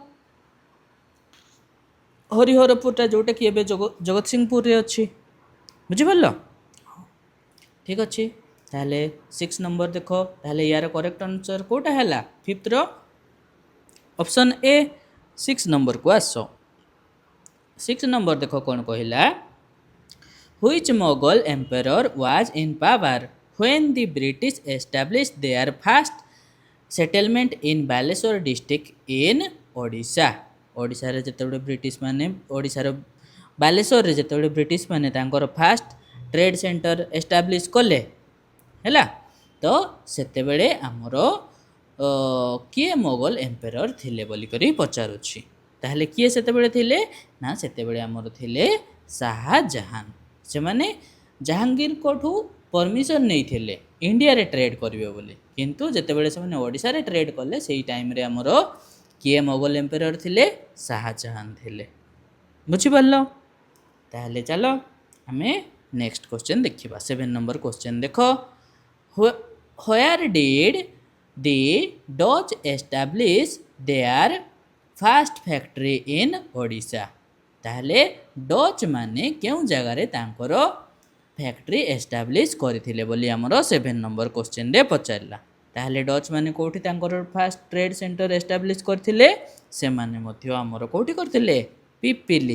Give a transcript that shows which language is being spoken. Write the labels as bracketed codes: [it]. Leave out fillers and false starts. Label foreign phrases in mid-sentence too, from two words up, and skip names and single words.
[or] ହରିହରପୁରଟା ଯେଉଁଟାକି ଏବେ ଜଗତସିଂହପୁରରେ ଅଛି। ବୁଝିପାରିଲ? ଠିକ୍ ଅଛି। ତାହେଲେ 6 ନମ୍ବର ଦେଖ, ତାହେଲେ ୟାର [en] correct answer [or] କେଉଁଟା ହେଲା? 5th ଅପସନ୍ ଏ 6 ନମ୍ବରକୁ ଆସ। 6 ନମ୍ବର ଦେଖ କ'ଣ କହିଲା? [en] Which Mughal emperor was in power when the British established their first settlement in Baleswar district in Odisha? [or] ଓଡ଼ିଶାରେ ଯେତେବେଳେ ବ୍ରିଟିଶ ମାନେ ଓଡ଼ିଶାର ବାଲେଶ୍ୱରରେ ଯେତେବେଳେ ବ୍ରିଟିଶ ମାନେ ତାଙ୍କର [en] first trade center establish [or] କଲେ ହେଲା, ତ ସେତେବେଳେ ଆମର କିଏ [en] Mughal emperor [or] ଥିଲେ ବୋଲିକରି ପଚାରୁଛି। ତାହେଲେ କିଏ ସେତେବେଳେ ଥିଲେ ନା ସେତେବେଳେ ଆମର ଥିଲେ ଶାହାଜାହାନ। ସେମାନେ ଜାହାଙ୍ଗୀରଙ୍କଠୁ ପରମିସନ୍ ନେଇଥିଲେ ଇଣ୍ଡିଆରେ ଟ୍ରେଡ୍ କରିବେ ବୋଲି, କିନ୍ତୁ ଯେତେବେଳେ ସେମାନେ ଓଡ଼ିଶାରେ ଟ୍ରେଡ୍ କଲେ ସେଇ ଟାଇମ୍ରେ ଆମର କିଏ [en] Mughal emperor [or] ଥିଲେ? ଶାହାଜାହାନ ଥିଲେ। ବୁଝିପାରିଲ? ତାହେଲେ ଚାଲ ଆମେ [en] next question [or] ଦେଖିବା। 7 [en] number question [or] ଦେଖ, [en] where did the Dutch establish their first factory in Odisha? [or] ତାହେଲେ ଡଚ୍ ମାନେ କେଉଁ ଜାଗାରେ ତାଙ୍କର [en] factory establish [or] କରିଥିଲେ ବୋଲି ଆମର 7 [en] number question [or] ପଚାରିଲା। ତାହେଲେ ଡଚ୍ ମାନେ କେଉଁଠି ତାଙ୍କର [en] first trade center establish [or] କରିଥିଲେ? ସେମାନେ ମଧ୍ୟ ଆମର କେଉଁଠି କରିଥିଲେ? ପିପିଲି।